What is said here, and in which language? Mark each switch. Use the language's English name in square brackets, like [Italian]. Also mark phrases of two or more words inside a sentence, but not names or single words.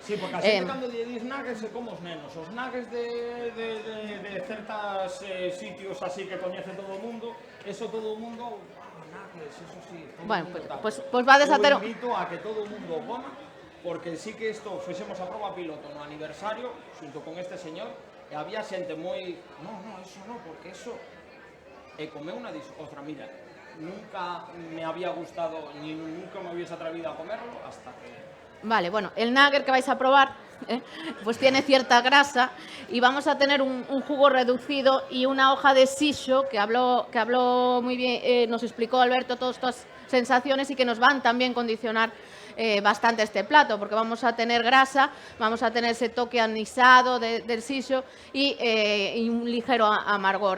[Galician] Sí, porque a xente cando lle dis nuggets é como os nenos. Os nuggets de certas sitios así que coñece todo o mundo, eso todo o mundo, nuggets, [Spanish] eso sí, [Galician] todo o Bueno, mundo tal. pues vades a ter... Eu invito a que todo o mundo o coma, porque sí que isto fixemos a proba piloto no aniversario, xunto con este señor, e había xente moi, [Spanish] no, eso no, porque eso... [Galician] E comeu unha dis, [Spanish] ostra, mira, nunca me había gustado, ni nunca me hubiese atrevido a comerlo, hasta que... Vale, bueno, el nugget que vais a probar pues tiene cierta grasa y vamos a tener un jugo reducido y una hoja de sisho que habló muy bien, nos explicó Alberto todas estas sensaciones y que nos van también condicionar bastante este plato, porque vamos a tener grasa, vamos a tener ese toque anisado del sisho y un ligero amargor.